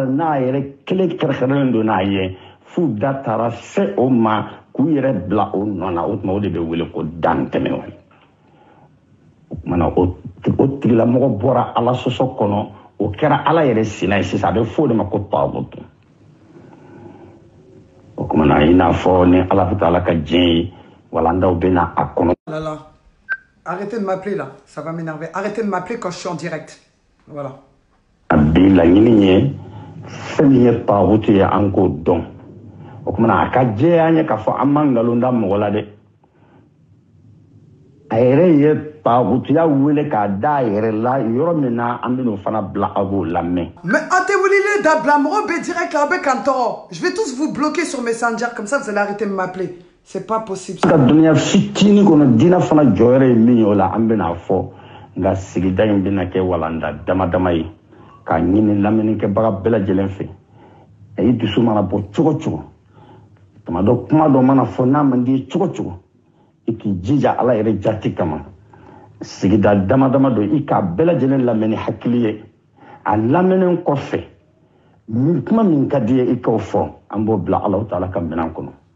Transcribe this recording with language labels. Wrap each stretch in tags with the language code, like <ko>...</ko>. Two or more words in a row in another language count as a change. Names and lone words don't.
<bm>n'a yɛrɛ kelen kɛrɛkɛrɛlen don n'a ye f'u da taara se o ma k'u yɛrɛ bila o nɔ na o tuma o de bɛ wele ko dantɛmɛ o kuma na o tigilamɔgɔ bɔra Ala sɔsɔ kɔnɔ o kɛra Ala yɛrɛ sina ye sisan a bɛ fɔ o de ma ko taagutu o kuma na i n'a fɔ ni Ala ta'ala ka diɲɛ ye walandaw bɛ na a kɔnɔ.</bm> <fr>Arrêtez de m'appeler là, ça va m'énerver. Arrêtez de m'appeler quand je suis en direct. Voilà.</fr> <bm>Abi laɲini ye fɛn min ye taagutu ye an k'o dɔn o kuma na a ka jɛya an ye k'a fɔ an ma nkalon da mɔgɔ la dɛ a yɛrɛ ye taagutuya wele k'a da a yɛrɛ la yɔrɔ min na an bɛn'o fana bila a b'o lamɛn.</bm> <fr>Mais Atewulile d'Abla Moro B direct là avec Kantoro. Je vais tous vous bloquer sur Messenger comme ça vous allez arrêter de m'appeler. C'est pas possible.</fr> <bm>Ka dunya fitini kono dina fana jɔyɔrɔ ye min ye o la an bɛna fɔ nka sigida in bɛna kɛ walanda dama dama ye k'a ɲini lamɛnnikɛbaga bɛɛ lajɛlen fɛ a ye dusu mana bɔ cogo cogo tuma dɔ kuma dɔ mana fɔ n'a man di ye cogo cogo i k'i jija Ala yɛrɛ jati kama sigida dama dama dɔ i k'a bɛɛ lajɛlen lamɛn ni hakili ye a lamɛnnen kɔfɛ kuma min ka di ye i k'o fɔ an b'o bila Alahu ta'ala ka minɛn kɔnɔ</bm>